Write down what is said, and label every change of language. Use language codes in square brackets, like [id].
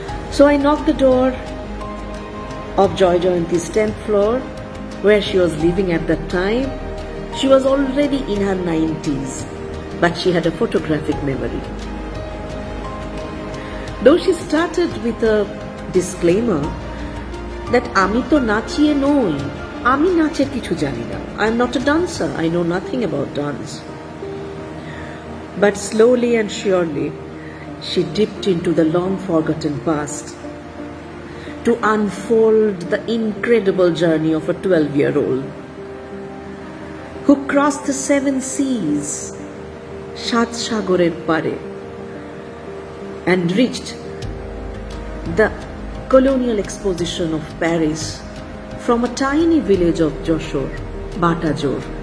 [en] So I knocked the door of Joy Jayanti's 10th floor, where she was living at that time. She was already in her 90s, but she had a photographic memory. Though she started with a disclaimer [bn] that আমি তো নাচিয়ে নই, আমি নাচের কিছু জানি না। [en] I am not a dancer, I know nothing about dance. But slowly and surely, she dipped into the long-forgotten past to unfold the incredible journey of a 12-year-old who crossed the 7 seas, [bn] সাত সাগরের পারে, [en] and reached the colonial exposition of Paris from a tiny village of Joshore, Batajor.